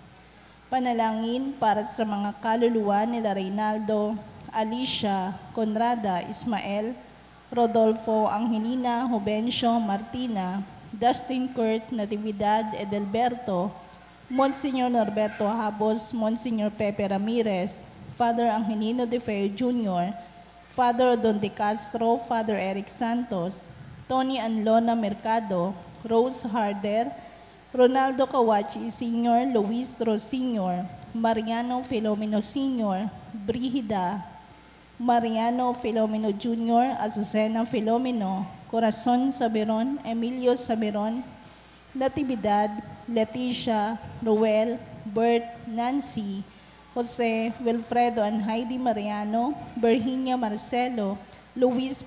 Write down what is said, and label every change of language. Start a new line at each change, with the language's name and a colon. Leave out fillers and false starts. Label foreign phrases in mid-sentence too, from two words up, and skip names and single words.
Filipino: Panalangin para sa mga kaluluwa nila Reynaldo, Alicia, Conrada, Ismael, Rodolfo, Angelina, Jovencio, Martina, Dustin Kurt, Natividad, Edelberto, Monsignor Norberto Habos, Monsignor Pepe Ramirez, Father Angelino de Feo Jr., Father Don de Castro, Father Eric Santos, Tony Anlona Mercado, Rose Harder, Ronaldo Kawachi Sr., Luis Ros Sr., Mariano Filomeno Sr., Brigida, Mariano Filomeno Jr., Azucena Filomeno, Corazon Saberon, Emilio Saberon, Natividad, Leticia, Ruel, Bert, Nancy, Jose, Wilfredo and Heidi Mariano, Virginia Marcelo, Luis